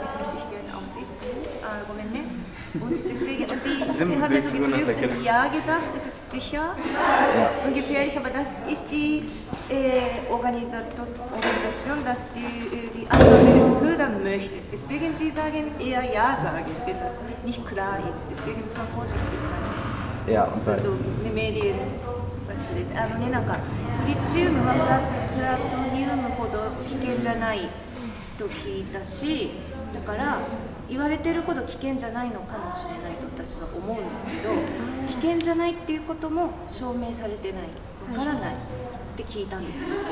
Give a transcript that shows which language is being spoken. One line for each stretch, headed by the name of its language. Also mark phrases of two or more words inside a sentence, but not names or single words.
German: Das möchte ich gerne auch wissen. Und deswegen, sie haben ja so geprüft, ja gesagt, es ist sicher und gefährlich, aber das ist die Organisation, dass die Annahme höher möchte. Deswegen sie sagen eher ja sagen, wenn das nicht klar ist. Deswegen muss man vorsichtig sein. Ja, und also eine Medien, was です。
Japanese: なんかトリチウムはプラトニウムほど危険じゃないと聞いたし、だから言われてるほど危険じゃないのかもしれないと私は思うんですけど、危険じゃないっていうことも証明されてない、わからないって聞いたんですよ。